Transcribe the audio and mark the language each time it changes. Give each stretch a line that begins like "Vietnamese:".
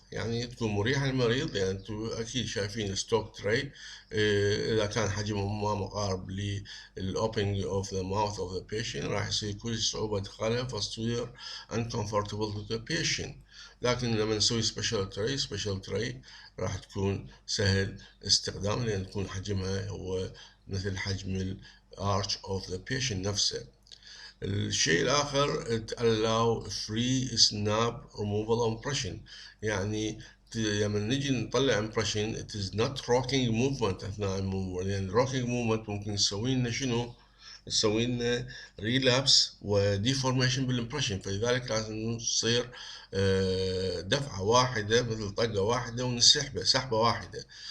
Arabic: يعني تكون مريحة للمريض، لأن انتم أكيد شايفين الستوك تراي إذا كان حجمه ما مقارب لل
English: opening of the mouth of the patient
Arabic: راح يصير كل صعوبة إدخالها فتصير
English: uncomfortable to the patient.
Arabic: لكن لما نسوي سبيشال تراي راح تكون سهل استخدام لأن تكون حجمها هو مثل حجم الارش
English: of the patient
Arabic: نفسه. الشيء الآخر
English: allow free snap removal impression.
Arabic: يعني لما نجي نطلع impression
English: it is not rocking movement
Arabic: أثناء الموفمنت، لأن
English: rocking movement
Arabic: ممكن يسوي لنا شنو؟ تسوي لنا ريلابس وديفورميشن بالامبريشن، فلذلك لازم تصير دفعة واحدة مثل طقة واحدة ونسحبه سحبة واحدة.